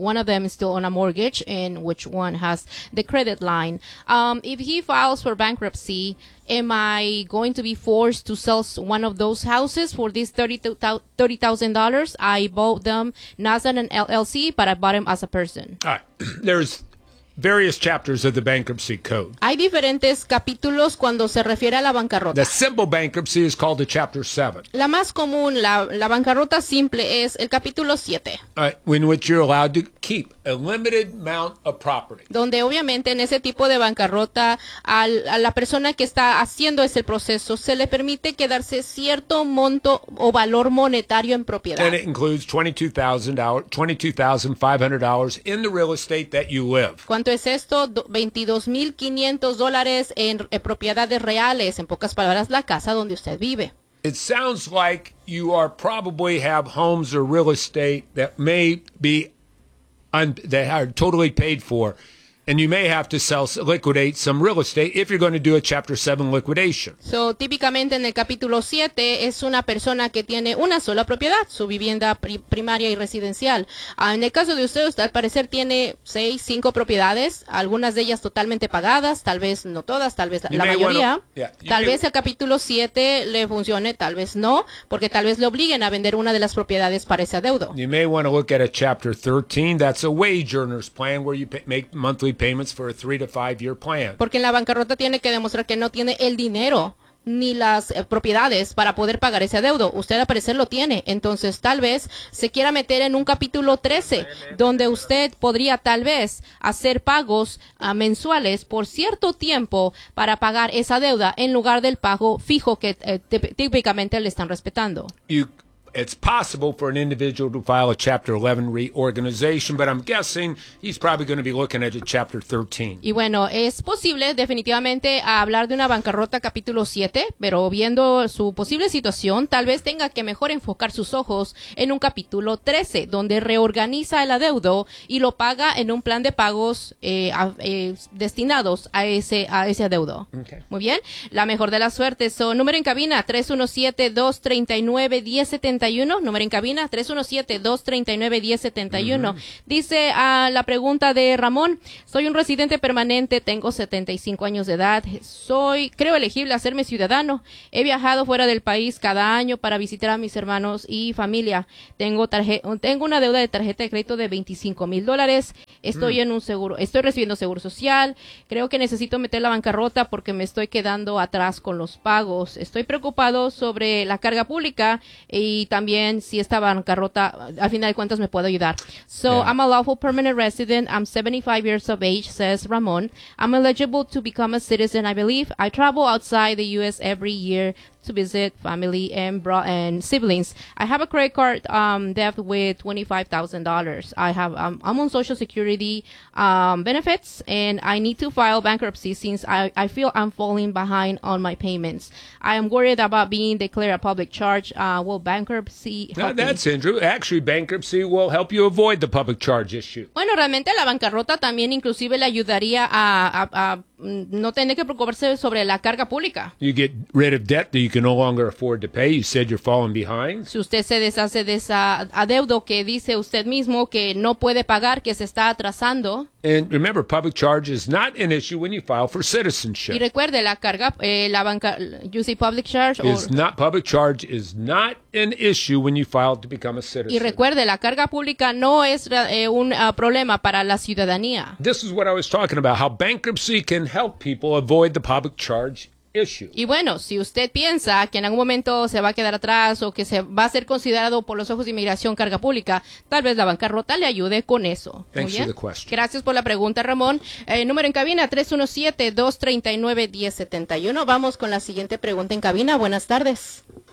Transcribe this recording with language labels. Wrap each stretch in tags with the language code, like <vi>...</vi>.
<en>One of them is still on a mortgage, and which one has the credit line. If he files for bankruptcy, am I going to be forced to sell one of those houses for this $30,000? I bought them not as an LLC, but I bought them as a person. All right. There's various chapters of the bankruptcy code.</en> <es>Hay diferentes capítulos cuando se refiere a la bancarrota.</es> <en>The simple bankruptcy is called the chapter 7.</en> <es>La más común, la bancarrota simple, es el capítulo 7.</es> <en>In which you're allowed to keep a limited amount of property.</en> <es>Donde obviamente en ese tipo de bancarrota, a la persona que está haciendo ese proceso, se le permite quedarse cierto monto o valor monetario en propiedad.</es> <en>And it includes $22,500 in the real estate that you live.</en> <es>¿Cuánto es esto? $22,500 en propiedades reales, en pocas palabras, la casa donde usted vive.</es> <en>It sounds like you are probably have homes or real estate that may be that are totally paid for. And you may have to liquidate some real estate if you're going to do a Chapter 7 liquidation.</en> <es>So, típicamente en el capítulo 7 es una persona que tiene una sola propiedad, su vivienda primaria y residencial. En el caso de usted, al parecer tiene 6-5 propiedades, algunas de ellas totalmente pagadas, tal vez no todas, tal vez la mayoría. Tal vez el capítulo 7 le funcione, tal vez no, porque tal vez le obliguen a vender una de las propiedades para ese adeudo.</es> <en>You may want to look at a Chapter 13, that's a wage earner's plan where you make monthly payments for a 3-5 year plan.</en> <es>Porque en la bancarrota tiene que demostrar que no tiene el dinero ni las propiedades para poder pagar ese adeudo. Usted al parecer lo tiene. Entonces tal vez se quiera meter en un capítulo 13 donde usted podría tal vez hacer pagos mensuales por cierto tiempo para pagar esa deuda en lugar del pago fijo que típicamente le están respetando.</es> <en>You, it's possible for an individual to file a Chapter 11 reorganization, but I'm guessing he's probably going to be looking at a Chapter 13.</en> <es>Y bueno, es posible definitivamente hablar de una bancarrota capítulo 7, pero viendo su posible situación, tal vez tenga que mejor enfocar sus ojos en un capítulo 13, donde reorganiza el adeudo y lo paga en un plan de pagos destinados a ese adeudo.</es> <en>Okay.</en> <es>Muy bien, la mejor de las suertes. So, número en cabina, 317-239-1071. Número en cabina, 317-239-1071. Mm-hmm. Dice la pregunta de Ramón: soy un residente permanente, tengo 75 años de edad, creo elegible a serme ciudadano. He viajado fuera del país cada año para visitar a mis hermanos y familia. Tengo una deuda de tarjeta de crédito de $25,000. Estoy en un seguro, estoy recibiendo seguro social. Creo que necesito meter la bancarrota porque me estoy quedando atrás con los pagos. Estoy preocupado sobre la carga pública y también si esta bancarrota, al final de cuentas, me puede ayudar.</es> <en>So, yeah. I'm a lawful permanent resident. I'm 75 years of age, says Ramon. I'm eligible to become a citizen, I believe. I travel outside the U.S. every year to visit family and siblings. I have a credit card debt with $25,000. I'm on Social Security benefits, and I need to file bankruptcy since I feel I'm falling behind on my payments. I am worried about being declared a public charge. Will bankruptcy help me? That's Andrew. Actually, bankruptcy will help you avoid the public charge issue.</en> <es>Bueno, realmente la bancarrota también inclusive le ayudaría a no tener que preocuparse sobre la carga pública.</es> <en>You get rid of debt that you can no longer afford to pay. You said you're falling behind.</en> <es>Si usted se deshace de esa adeudo que dice usted mismo que no puede pagar, que se está atrasando.</es> <en>And remember, public charge is not an issue when you file for citizenship.</en> <es>Y recuerde, la carga, la banca,</es> <en>you see public charge or... Public charge is not an issue when you file to become a citizen.</en> <es>Y recuerde, la carga pública no es un problema para la ciudadanía.</es> <en>This is what I was talking about, how bankruptcy can help people avoid the public charge issue.</en> <es>Y bueno, si usted piensa que en algún momento se va a quedar atrás o que se va a ser considerado por los ojos de inmigración carga pública, tal vez la bancarrota le ayude con eso.</es> <en>Thanks for the question.</en> <es>Gracias por la pregunta, Ramón. Número en cabina, 317-239-1071. Vamos con la siguiente pregunta en cabina. Buenas tardes.</es>